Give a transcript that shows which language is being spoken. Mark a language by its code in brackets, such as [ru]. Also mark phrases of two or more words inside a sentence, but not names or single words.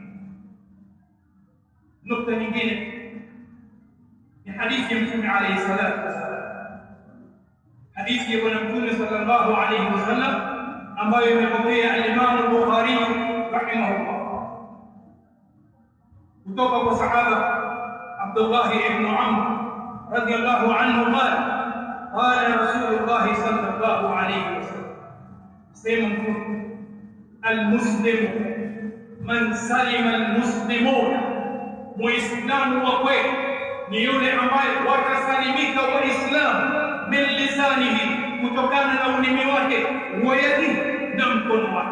[sw] Nukta nyingine ni hadithi ya Mtume [ar] عليه الصلاة والسلام, [sw] hadithi ya Bwana Mtume [ar] صلى الله عليه وسلم [sw] ambayo imepokea al-Imam al-Bukhari rahimahullah kutoka kwa sahaba Abdullah ibn Amr [ar] رضي الله عنه قال قال رسول الله صلى الله عليه وسلم, [sw] sema Mtume, [ar] المسلم من سلم المسلمون, [sw] muislamu wa kweli ni yule ambaye watasalimika waislamu [ar] من لسانه, [sw] kutokana na ulimi wake, [ar] ويده, [sw] na mkono wake.